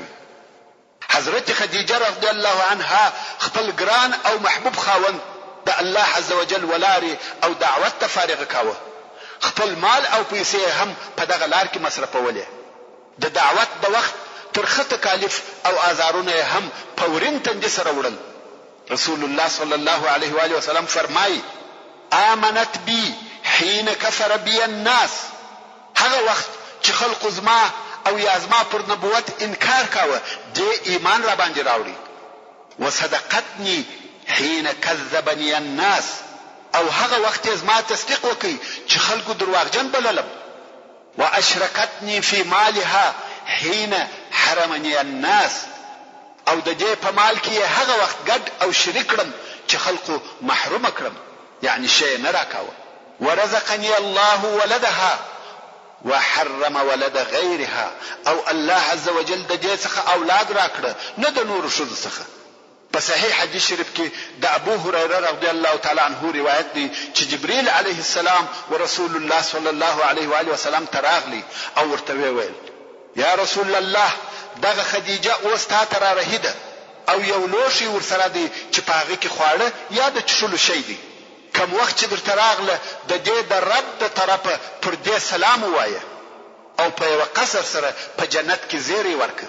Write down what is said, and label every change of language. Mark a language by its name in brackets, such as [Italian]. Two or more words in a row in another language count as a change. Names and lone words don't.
[Pashto] حضرت خدیجه [Arabic] رضی الله عنها [Pashto] خپل ګران او محبوب خاوند د الله عزوجل ولاره او دعوت ته فارغ کاوه. خپل مال او پیسې هم په دغه لار کې مصرفولې. د دعوت د وخت ترخه تکالیف او آزارونه هم په ورین تندې سره وړل. رسول الله [Arabic] صلی الله علیه و آله وسلم [Pashto] فرمایي: [Arabic] آمنت بی حين كفر بی الناس. [Pashto] هغه وخت چې خلق زما او یا زما پر نبوت انکار کاوه، دې ایمان را باندې راوړي. [Arabic] وصدقتني حين كذبني الناس. [Pashto] او هغه وخت زما تصدیق وکي چې خلکو درواغجن بللم. [Arabic] واشركتني في مالها حين حرمني الناس. [Pashto] او د دې په مال کې هغه وخت ګډ او شریک کړم چې خلکو محروم کړم، یعنی شی نه راکاوه. [Arabic] ورزقني الله ولدها وحرم ولد غيرها. [Pashto] او الله [Arabic] عز وجل [Pashto] د دې څخه اولاد راکړه، نه د نور شذ څخه. په صحیح حدیث شریف کې د ابو هريره [Arabic] رضی الله تعالی عنه [Pashto] روایت دی چې جبريل [Arabic] عليه السلام [Pashto] ورسول الله [Arabic] صلی الله علیه و آله وسلم [Pashto] تراغلی او ورته ویل: [Arabic] یا رسول الله، [Pashto] دغه خدیجه اوس تا تر رهیده او یو لوشي ورسره دی چې پاغه کې خواړه یا د چشلو شي دی. کوم وخت چې درته راغله د دې د رب د طرفه پر دې سلام وایه او په یو قصر سره په جنت کې زیری ورکه.